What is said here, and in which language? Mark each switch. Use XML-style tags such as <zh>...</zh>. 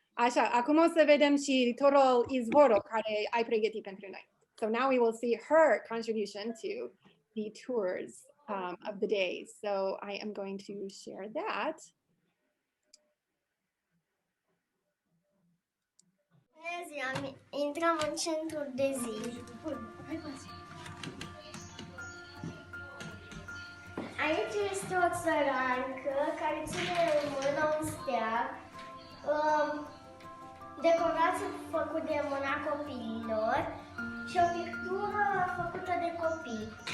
<ro>Așa, acum o să vedem și Torol Izvoro care ai pregătit pentru noi.</ro> <en>So now we will see her contribution to the tours of the day. So I am going to share that.</en> <ro>Bună ziua, intrăm în centrul de zi. Aici este o țărancă care ține în mână un steag, decorație făcută de mâna copiilor și o pictură făcută de copii.</ro>